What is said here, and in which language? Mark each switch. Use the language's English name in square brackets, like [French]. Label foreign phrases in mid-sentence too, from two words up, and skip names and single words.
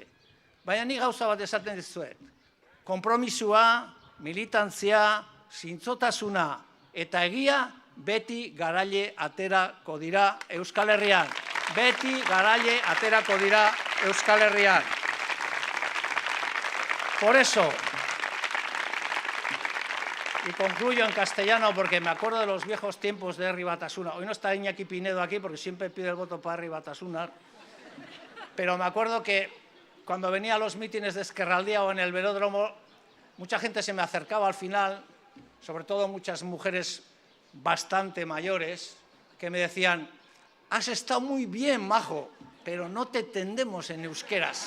[Basque] Baina ni gauza bat esaten dizuet. Konpromisua, militantzia, zintzotasuna eta egia beti garaile aterako dira Euskal Herrian. Beti garaile aterako dira Euskal Herrian. [Spanish] Por eso, y concluyo en castellano porque me acuerdo de los viejos tiempos de Herri Batasuna. Hoy no está Iñaki Pinedo aquí porque siempre pide el voto para Herri Batasuna, pero me acuerdo que cuando venía a los mítines de Ezkerraldea o en el velódromo, mucha gente se me acercaba al final, sobre todo muchas mujeres bastante mayores, que me decían, has estado muy bien, majo, pero no te entendemos en euskeras.